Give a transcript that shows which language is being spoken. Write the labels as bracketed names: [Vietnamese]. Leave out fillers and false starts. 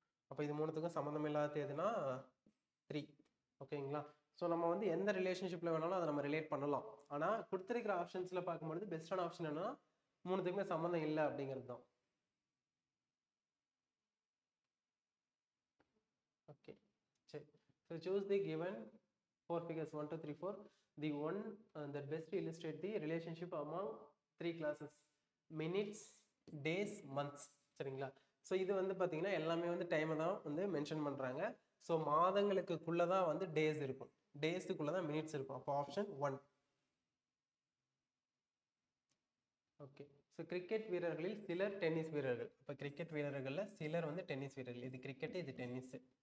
[Tamil] அப்போ இது மூணுத்துக்கும் சம்மந்தம் இல்லாத எதுனா 3. ஓகேங்களா, ஸோ நம்ம வந்து எந்த ரிலேஷன்ஷிப்ல வேணாலும் அதை நம்ம ரிலேட் பண்ணலாம். ஆனால் கொடுத்துருக்கிற ஆப்ஷன்ஸ்ல பார்க்கும்போது பெஸ்டான ஆப்ஷன் என்னன்னா மூணுத்துக்குமே சம்மந்தம் இல்லை அப்படிங்கிறது தான். [English] Okay, சரி. So choose the given 4 figures 1, 2, 3, 4. The one that best illustrate the relationship among 3 classes: minutes, days, months. [Tamil] சரிங்களா, ஸோ இது வந்து பார்த்தீங்கன்னா எல்லாமே வந்து டைமை தான் வந்து மென்ஷன் பண்ணுறாங்க. ஸோ மாதங்களுக்குள்ள தான் வந்து டேஸ் இருக்கும், டேஸுக்குள்ள தான் மினிட்ஸ் இருக்கும். அப்போ ஆப்ஷன் 1. ஓகே, ஸோ கிரிக்கெட் வீரர்களில் சிலர் டென்னிஸ் வீரர்கள். இப்போ கிரிக்கெட் வீரர்களில் சிலர் வந்து டென்னிஸ் வீரர்கள், இது கிரிக்கெட்டு, இது டென்னிஸ்.